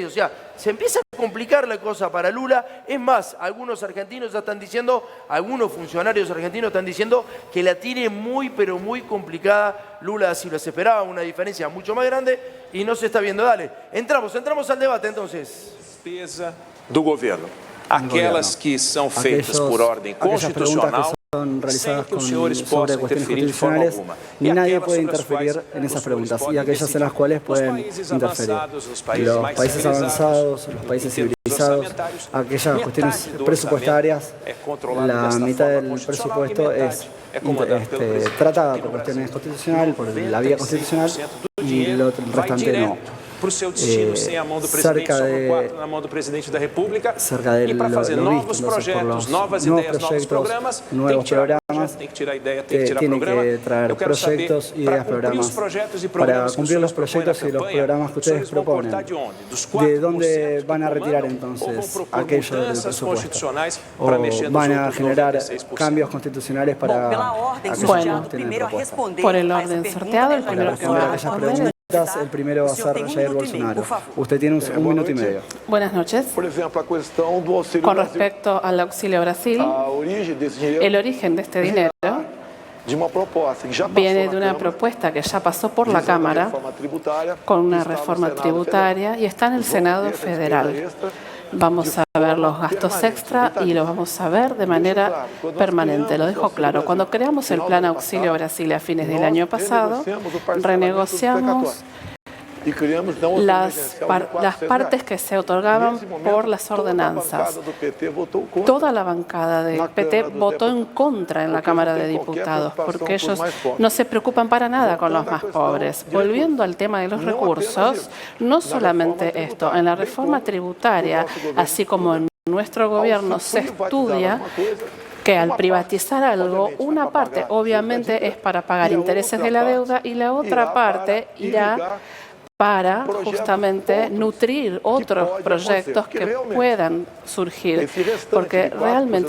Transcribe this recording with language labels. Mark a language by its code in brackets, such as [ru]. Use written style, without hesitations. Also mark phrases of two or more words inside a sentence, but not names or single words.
[es] O sea, se empieza a complicar la cosa para Lula. Es más, algunos argentinos ya están diciendo, algunos funcionarios argentinos están diciendo que la tiene muy, pero muy complicada Lula da Silva. Se esperaba una diferencia mucho más grande y no se está viendo. Dale, entramos al debate entonces. [pt] Despesa do governo. Aquelas que são feitas por ordem constitucional, [es] son realizadas [pt] sem que os senhores [es] sobre [pt] possam [es] cuestiones [pt] interferir de forma [es] constitucionales [pt] alguma. [es] y nadie [pt] aquelas [es] puede [pt] sobre as [es] interferir [pt] quais [es] en esas [pt] os senhores [es] preguntas y [pt] podem [es] aquellas en [pt] decidir. [es] las cuales [pt] Os [es] pueden [pt] países [es] interferir. [pt] avançados, os países [es] Los [pt] mais [es] países [pt] civilizados, [es] avanzados, los países [pt] em termos [es] civilizados, [pt] orçamentários, [es] aquellas cuestiones [pt] metade do [es] presupuestarias, [pt] orçamento é controlado [es] la [pt] desta [es] mitad [pt] forma [es] del [pt] constitucional [es] presupuesto [pt] e [es] es [pt] metade é comandado pelo presidente. [es] tratada [pt] Aqui [es] por [pt] no [es] cuestiones [pt] Brasil, [es] constitucionales, por la vía constitucional, [pt] 90% do [es] y [pt] dinheiro [es] el [pt] vai [es] restante no. [pt] direto para o seu destino, sem a mão do presidente, cerca só de- por 4 na mão do presidente da República. [es] cerca de [pt] E para fazer [es] lo [pt] novos [es] visto, entonces, por [pt] projetos, [es] los [pt] novas [es] nuevos [pt] ideias, novos [es] proyectos, [pt] programas, tem [es] nuevos [pt] que tirar [es] programas, [pt] projeto, tem que tirar ideia, tem que tirar [es] tiene [pt] programa. [es] que traer [pt] Eu quero saber, [es] proyectos, [pt] para [es] ideas, [pt] cumprir [es] programas. [pt] os projetos e [es] Para [pt] programas que [es] cumplir [pt] os [es] los [pt] senhores propõem na [es] proyectos y los [pt] campanha, [es] programas que [pt] os senhores [es] ustedes [pt] vão [es] proponen, [pt] cortar de onde? Dos [es] ¿de [pt] 4% [es] dónde van a [pt] que [es] retirar [pt] comandam, ou vão [es] entonces [pt] propor [es] aquello del [pt] mudanças [es] presupuesto? [pt] constitucionais [es] ¿O [pt] para mexer nos [es] van a [pt] outros [es] generar [pt] 96%? [es] cambios constitucionales para [pt] Pela ordem, [es] aquellos [pt] sorteado, [es] que no tienen [pt] primeiro a [es] propuesta? [pt] responder [es] Por el [pt] a essa [es] orden [pt] pergunta [es] sorteado, el [pt] é [es] primero [pt] Para [es] que va [pt] responder [es] a a aquellas responder. preguntas, el primero va a [pt] O senhor [es] ser [pt] tem [es] Jair [pt] minuto e meio, [es] Bolsonaro. [pt] por favor. [es] Usted tiene un minuto y medio. Buenas noches. [pt] Por exemplo, a questão do Auxílio [es] Con [pt] Brasil. [es] respecto al auxilio Brasil, [pt] A origem desse dinheiro [es] el origen de este dinero [pt] de uma proposta que já passou [es] viene [pt] na [es] de una [pt] Câmara, [es] propuesta que ya pasó por la [pt] visando a [es] Cámara [pt] reforma tributária, [es] con una [pt] está no [es] reforma [pt] Senado [es] tributaria y está en el [pt] Federal. [es] Senado [pt] Vamos ver essa [es] Federal. [pt] despesa extra [es] Vamos a ver los gastos extra y los vamos a ver de manera permanente. Lo dejo claro. Cuando creamos el Plan Auxilio Brasil a fines del año pasado, renegociamos [pt] e criamos então outra [es] las [pt] emergencial de R$ 400. [es] partes que se otorgaban [pt] Nesse momento, [es] por las [pt] toda a [es] ordenanzas. [pt] bancada do PT votou contra. [es] Toda la bancada del [pt] Na [es] PT [pt] Câmara dos [es] votó en [pt] Deputados. [es] contra en la [pt] Porque [es] Cámara [pt] no [es] de [pt] tem qualquer [es] Diputados, [pt] preocupação [es] porque [pt] por [es] ellos [pt] mais pobres. [es] no se preocupan para nada con los [pt] Voltando à [es] más [pt] questão [es] pobres. [pt] de [es] Volviendo [pt] recursos. [es] al tema de los [pt] No [es] recursos, [pt] apenas [es] no [pt] Na [es] solamente [pt] reforma [es] esto, [pt] tributária, [es] en la [pt] bem [es] reforma [pt] como [es] tributaria, [pt] o nosso governo [es] así como en nuestro gobierno se estudia que al privatizar algo, una parte obviamente es para pagar intereses de la deuda y la otra parte irá para justamente nutrir otros proyectos que puedan surgir, porque realmente